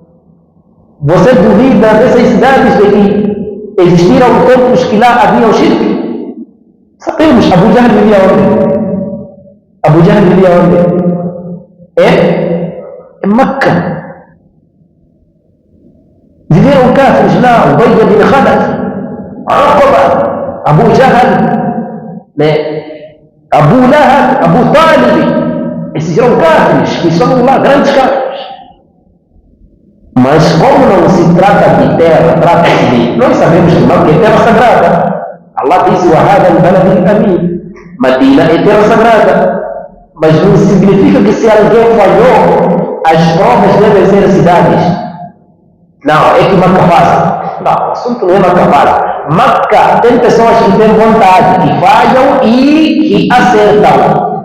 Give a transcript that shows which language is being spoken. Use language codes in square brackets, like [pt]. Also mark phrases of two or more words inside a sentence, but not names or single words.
[pt] Você duvida dessas cidades de que existiram templos que lá havia o shirk? Sabemos, Abu Jahl vivia onde? Abu Jahl vivia onde? É Makkah. Viveram cáfiros lá, Ubayy bin Khalaf, Aqaba, Abu Jahl, Abu Lahab, Abu Talib. Esses eram cáfiros, que são lá grandes cáfiros. Mas como não se trata de terra, trata-se de... Nós sabemos que Makkah é terra sagrada. Allah disse, [ar] وَهَذَا الْبَلَدِ الْأَمِينَ. [pt] Medina é terra sagrada. Mas não significa que se alguém falhou, as provas devem ser cidades. Não, é que Makkah faz. Não, o assunto não é Makkah faz. Makkah tem pessoas que têm vontade, que falham e que acertam.